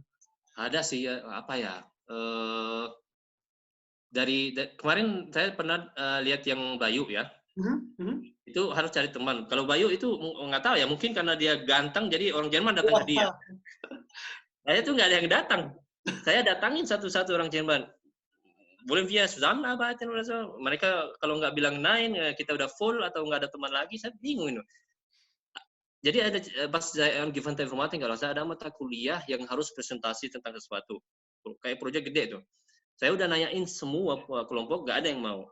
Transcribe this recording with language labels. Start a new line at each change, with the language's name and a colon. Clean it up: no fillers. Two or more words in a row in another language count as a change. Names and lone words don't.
Indonesian: Ada sih, apa ya, dari kemarin saya pernah lihat yang Bayu ya. Itu harus cari teman. Kalau Bayu itu nggak tahu ya, mungkin karena dia ganteng jadi orang Jerman datang ke dia. Saya tuh nggak ada yang datang. Saya datangin satu-satu orang Jerman. Boleh via
German: zusammenarbeiten oder so.
Indonesian: Mereka kalau nggak bilang nein, kita udah full atau nggak ada teman lagi, saya bingung itu. Jadi ada pas saya
German: Angewandte Informatik,
Indonesian: kalau saya ada mata kuliah yang harus presentasi tentang sesuatu. Kayak proyek gede itu. Saya udah nanyain semua kelompok, nggak ada yang mau.